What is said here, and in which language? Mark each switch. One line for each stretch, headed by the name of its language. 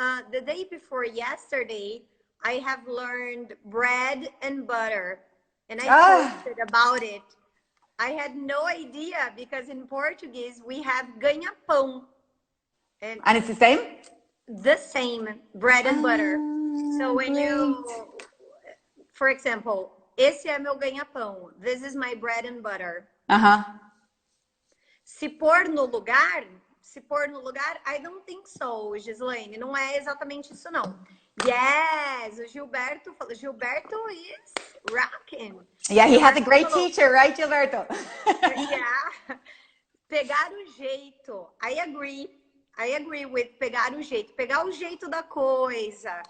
English: The day before yesterday, I have learned bread and butter. And I posted about it. I had no idea because in Portuguese, we have ganha-pão. And it's the same? The same, bread and butter. So when you, for example,
Portuguese: esse é meu ganha-pão.
English: This is my bread and butter.
Portuguese: Se pôr no lugar,
English: I don't think so, Gislaine.
Portuguese: Não é exatamente isso, não.
English: Yes,
Portuguese: o Gilberto falou.
English: Gilberto is rocking. Yeah, he has a great teacher, right, Gilberto?
Portuguese: Yeah. Pegar o jeito.
English: I agree with pegar o jeito.
Portuguese: Pegar o jeito da coisa.